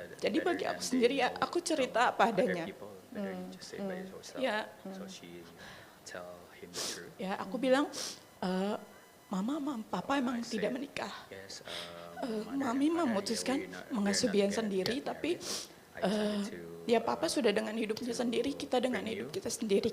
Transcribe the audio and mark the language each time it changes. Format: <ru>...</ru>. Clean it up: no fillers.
<id>Jadi bagi aku sendiri ya aku cerita apa</id> <en>other</en> <id>adanya.</id> <en>people, better you just say by yourself.</en> <id>Ya.</id> <en>So she tell him the truth.</en> <id>Ya aku bilang mama papa emang tidak menikah.</id> <en>Yes,</en> <id>Mami memutuskan mengasuh Bian sendiri tapi ya papa sudah dengan hidupnya sendiri, kita dengan hidup kita sendiri.</id>